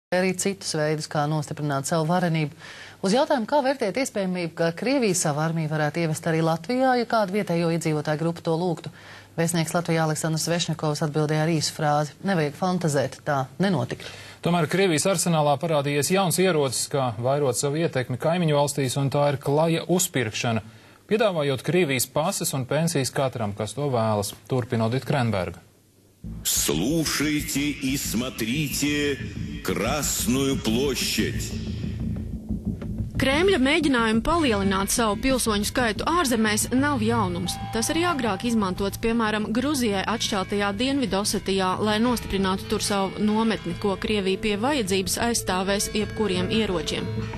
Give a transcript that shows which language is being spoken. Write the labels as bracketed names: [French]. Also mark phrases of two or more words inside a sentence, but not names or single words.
[Latvian] arī citus veidus, kā nostiprināt savu varenību. Uz jautājumu, kā vērtēt iespējamību, ka Krievija savu armiju varētu ievest arī Latvijā, ja kādu vietējo iedzīvotāju grupu to lūgtu, vēstnieks Latvijā Aleksandrs Vešņakovs atbildēja ar īsu frāzi: nevajag fantazēt, tā nenotika. Tomēr Krievijas arsenālā parādījies jauns ierocis, kā vairot savu ietekmi kaimiņu valstīs, un tā ir klaja uzpirkšana, piedāvājot Krievijas pases un pensijas katram, kas to vēlas. Turpina Odita Krenberga. [Russian] Слушайте и смотрите Красную площадь. [Latvian] Kremļa mēģinājumi palielināt savu pilsoņu skaitu ārzemēs nav jaunums. Tas arī agrāk izmantots, piemēram, Gruzijai atšķeltajā Dienvidosetijā, lai nostiprinātu tur savu nometni, ko Krievija pie vajadzības aizstāvēs jebkuriem ieročiem.